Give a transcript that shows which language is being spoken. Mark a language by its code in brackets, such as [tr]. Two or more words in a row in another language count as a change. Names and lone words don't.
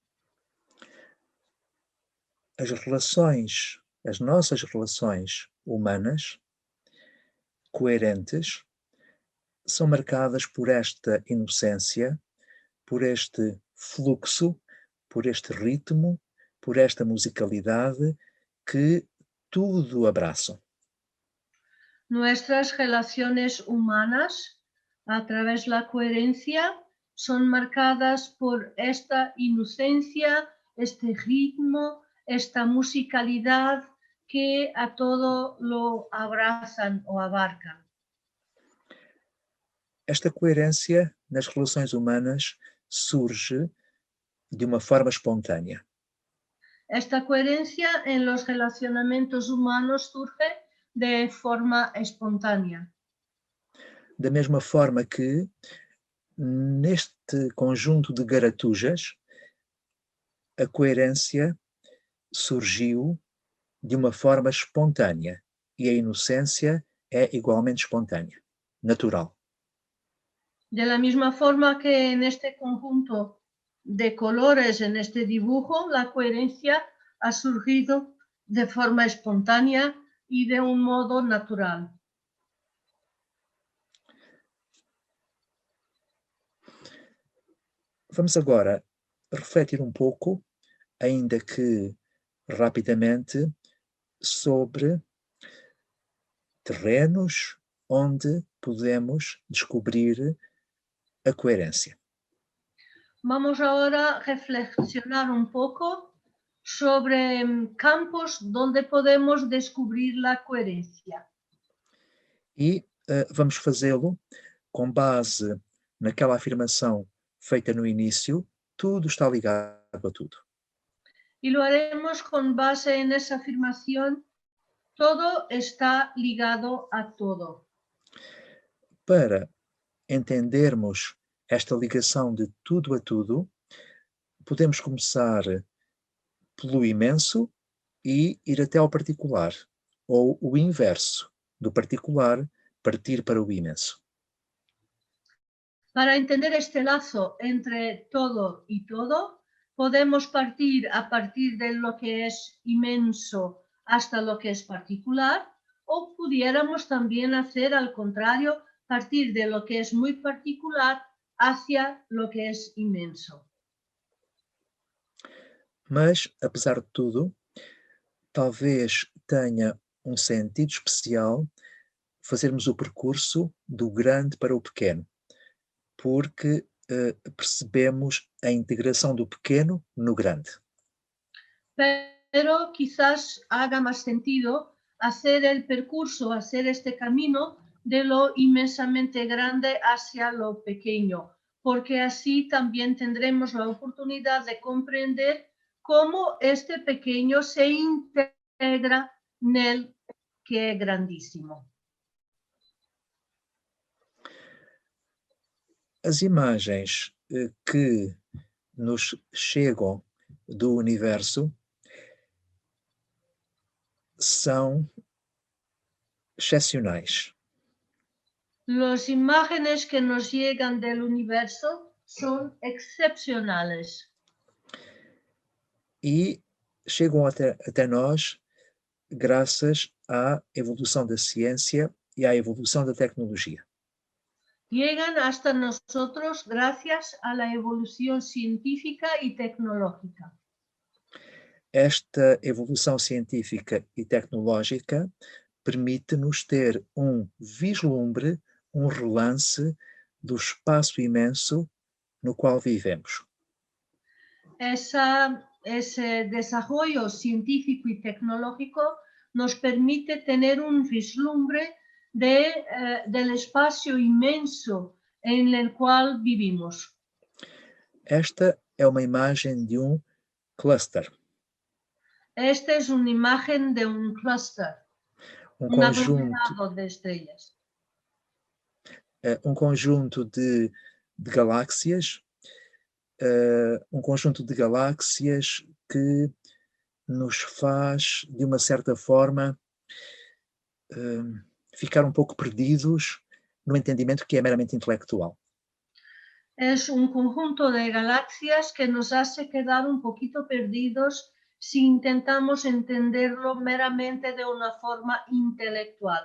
[pt] As nossas relações humanas, coerentes, são marcadas por esta inocência, por este fluxo, por este ritmo, por esta musicalidade que tudo abraçam. [es] Nuestras relaciones humanas, a través de la coherencia, son marcadas por esta inocencia, este ritmo, esta musicalidad que a todo lo abrazan o abarcan. [pt] Esta coerência nas relações humanas surge de uma forma espontânea. [es] Esta coherencia en los relacionamientos humanos surge de forma espontánea. [pt] Da mesma forma que, neste conjunto de garatujas, a coerência surgiu de uma forma espontânea e a inocência é igualmente espontânea, natural. [es] De la misma forma que en este conjunto de colores, en este dibujo, la coherencia ha surgido de forma espontánea y de un modo natural. [pt] Vamos agora refletir um pouco, ainda que rapidamente, sobre terrenos onde podemos descobrir a coerência. [es] Vamos ahora a reflexionar un poco sobre campos donde podemos descubrir la coherencia. [pt] E vamos fazê-lo com base naquela afirmação feita no início: tudo está ligado a tudo. [es] Y lo haremos con base en esa afirmación: todo está ligado a todo. [pt] Para entendermos esta ligação de tudo a tudo, podemos começar pelo imenso e ir até ao particular, ou o inverso, do particular partir para o imenso. [es] Para entender este lazo entre todo y todo, podemos partir a partir de lo que es inmenso hasta lo que es particular, o pudiéramos también hacer al contrario, partir de lo que es muy particular hacia lo que es inmenso. [pt] Mas, apesar de tudo, talvez tenha um sentido especial fazermos o percurso do grande para o pequeno, porque percebemos a integração do pequeno no grande. [es] Pero quizás haga más sentido hacer el percurso, hacer este camino de lo inmensamente grande hacia lo pequeño, porque así también tendremos la oportunidad de comprender cómo este pequeño se integra en el que es grandísimo. [pt] As imagens que nos chegam do universo são excepcionais. [es] Las imágenes que nos llegan del universo son excepcionales. [pt] E chegam até nós graças à evolução da ciência e à evolução da tecnologia. [es] Llegan hasta nosotros gracias a la evolución científica y tecnológica. [pt] Esta evolução científica e tecnológica permite-nos ter um vislumbre, um relance do espaço imenso no qual vivemos. [es] Ese desarrollo científico y tecnológico nos permite tener un vislumbre del espacio inmenso en el cual vivimos. [pt] Esta é uma imagem de um cluster. [es] Esta es una imagen de un clúster, un aglomerado de estrellas. [pt] Um conjunto de galáxias, que nos faz, de uma certa forma, ficar um pouco perdidos no entendimento que é meramente intelectual. [es] Es un conjunto de galaxias que nos hace quedar un poquito perdidos si intentamos entenderlo meramente de una forma intelectual.